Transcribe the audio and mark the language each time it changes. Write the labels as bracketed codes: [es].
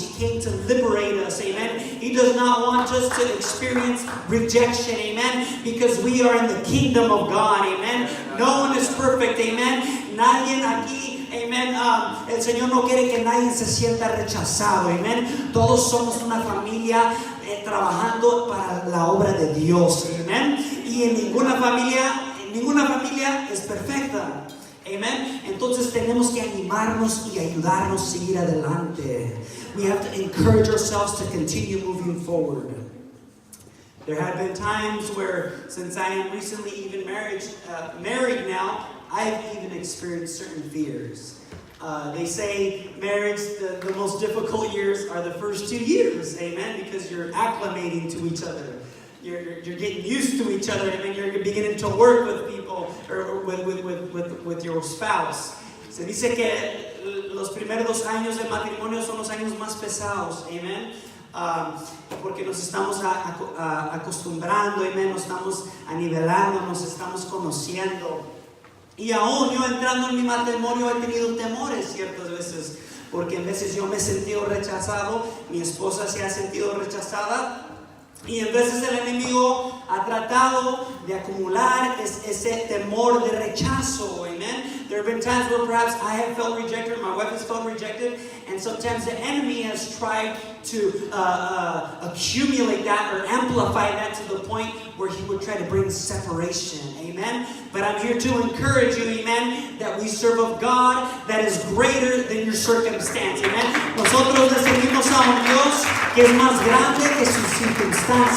[en] He came to liberate us, amen. He does not want us to experience rejection, amen, because we are in the kingdom of God, amen. No one is perfect, amen. [es] Nadie aquí, [en] amen. [es] El Señor no quiere que nadie se sienta rechazado, amen. Todos somos una familia trabajando para la obra de Dios, amen. Y en ninguna familia es perfecta. Amen. Entonces tenemos que animarnos y ayudarnos a seguir adelante. [en] We have to encourage ourselves to continue moving forward. There have been times where, since I am recently even married now, I've even experienced certain fears. They say marriage, the most difficult years are the first 2 years, amen, because you're acclimating to each other. You're getting used to each other, and you're beginning to work with people or with your spouse. [es] Se dice que los primeros 2 años del matrimonio son los años más pesados, amen. Porque nos estamos acostumbrando, amen, nos estamos anivelando, nos estamos conociendo. Y aún yo entrando en mi matrimonio he tenido temores ciertas veces, porque en veces yo me he sentido rechazado, mi esposa se ha sentido rechazada. Y en veces el enemigo ha tratado de acumular ese temor de rechazo, amen. [en] There have been times where perhaps I have felt rejected, my wife has felt rejected, and sometimes the enemy has tried to accumulate that or amplify that to the point where he would try to bring separation, amen. But I'm here to encourage you, amen, that we serve a God that is greater than your circumstance, amen. [es] Nosotros le servimos a un Dios que es más grande que su circunstancia.